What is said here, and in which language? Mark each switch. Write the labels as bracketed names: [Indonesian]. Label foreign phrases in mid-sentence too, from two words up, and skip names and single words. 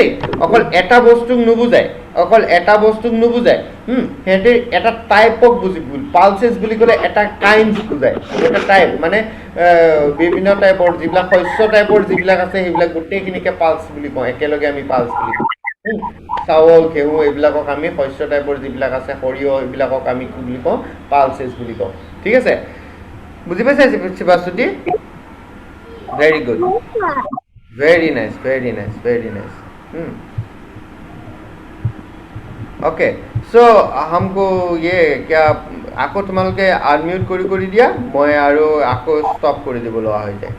[Assamese] অকল এটা বস্তুক নুবুজায়, সিহঁতে এটা টাইপক পালচেছ বুলি ক'লে এটা কাইণ্ড বুজায়, এটা টাইপ মানে বিভিন্ন টাইপৰ যিবিলাক শস্য টাইপৰ যিবিলাক আছে সেইবিলাক গোটেইখিনিকে পালছ বুলি কওঁ, একেলগে আমি পালছ বুলি কওঁ। চাউল, ঘেঁহু এইবিলাকক আমি শস্য টাইপৰ যিবিলাক আছে, সৰিয়হ এইবিলাকক আমি কি বুলি কওঁ? পালচেছ বুলি কওঁ। ঠিক আছে, বুজি পাইছে শিৱাশ্ৰুতি? [English] very good, very nice, very nice, very nice. [Hindi] ओके सो हमको ये क्या [Assamese] আকৌ তোমালোকে আনমিউট কৰি দিয়া, মই আৰু আকৌ ষ্টপ কৰি দিব লগা হৈ যায়।